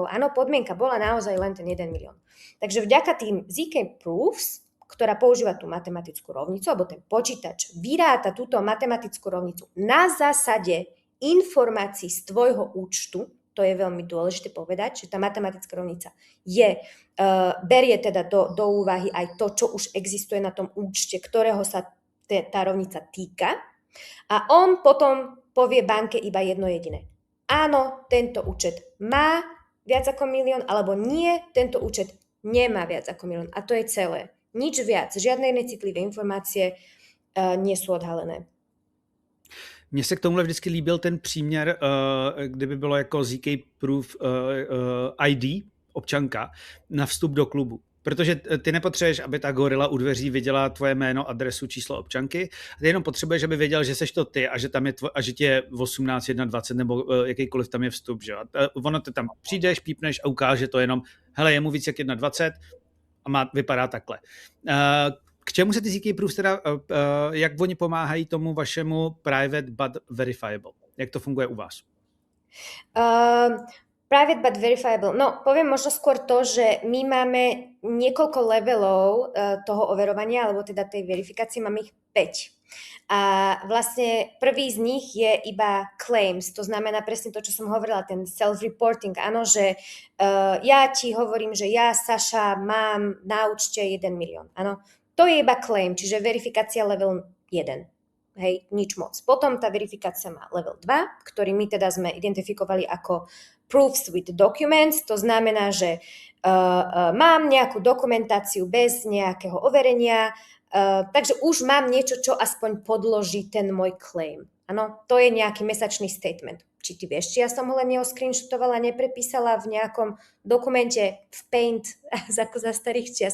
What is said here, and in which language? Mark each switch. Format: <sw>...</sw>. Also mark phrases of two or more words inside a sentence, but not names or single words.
<sk>Áno, podmienka bola naozaj len ten 1 milión. Takže vďaka tým ZK Proofs, ktorá používa tú matematickú rovnicu, alebo ten počítač vyráta túto matematickú rovnicu na zásade informácií z tvojho účtu, to je veľmi dôležité povedať, že tá matematická rovnica berie teda do úvahy aj to, čo už existuje na tom účte, ktorého sa tá rovnica týka. A on potom povie banke iba jedno jediné. Áno, tento účet má viac ako 1 milión, alebo nie, tento účet nemá viac ako 1 milión. A to je celé. Nič viac, žiadne iné citlivé informácie nie sú odhalené.</sk> <cs>Mně se k tomuhle vždycky líbil ten příměr, kdyby bylo jako ZK Proof ID, občanka, na vstup do klubu. Protože ty nepotřebuješ, aby ta gorila u dveří viděla tvoje jméno, adresu, číslo občanky. Ty jenom potřebuješ, aby věděl, že seš to ty a že tam je a že ti je 18, 21 nebo jakýkoliv tam je vstup. Že? Ono ty tam přijdeš, pípneš a ukáže to jenom, hele, je mu víc jak 21 a vypadá takhle. K čemu se ty ZK Proofs teda, jak oni pomáhají tomu vašemu</cs> <en>private but verifiable?</en> <cs>Jak to funguje u vás?</cs> <en>Private but verifiable.</en> <sk>No, poviem možno skôr to, že my máme niekoľko levelov toho overovania, alebo teda tej verifikácie, máme ich 5. A vlastne prvý z nich je iba claims, to znamená presne to, čo som hovorila, ten self-reporting. Áno, že ja ti hovorím, že ja, Saša, mám na účte 1 milión. Áno, to je iba claim, čiže verifikácia level 1. Hej, nič moc. Potom tá verifikácia má level 2, ktorý my teda sme identifikovali ako</sk> <en>proofs with documents,</en> <sk>to znamená, že mám nejakú dokumentáciu bez nejakého overenia, takže už mám niečo, čo aspoň podloží ten môj claim. Áno, to je nejaký mesačný statement. Či ty vieš, či ja som ho len neoscreenshotovala, neprepísala v nejakom dokumente v Paint za starých čias.</sk>